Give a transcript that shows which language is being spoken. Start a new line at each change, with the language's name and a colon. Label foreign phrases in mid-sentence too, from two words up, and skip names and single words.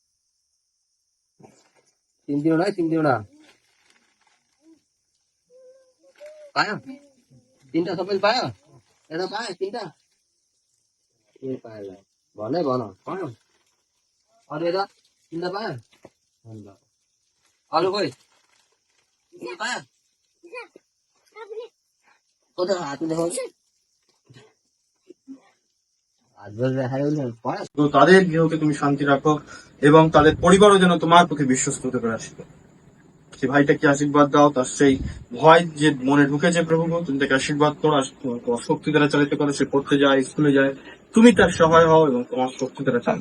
Nepali: तिनवटा है तिनवटा पायो तीनटा सबैले पायो यता पायो तीनटा ए पायो भनै भन पायो अरू यता तीनटा पायो अरू कोही पायो कता हात देखाउँछ
Bangla: তো তাদের গৃহকে তুমি শান্তি রাখো এবং তাদের পরিবারও যেন তোমার প্রতি বিশ্বস্ত হতে পারে। সেই ভাইটাকে আশীর্বাদ দাও, তার সেই ভয় যে মনে ঢুকেছে প্রভু তুমি তাকে আশীর্বাদ করো, শক্তি দ্বারা চালিত করো, সে পড়তে যায় স্কুলে যায়, তুমি তার সহায় হও এবং তোমার শক্তি দ্বারা চালিত।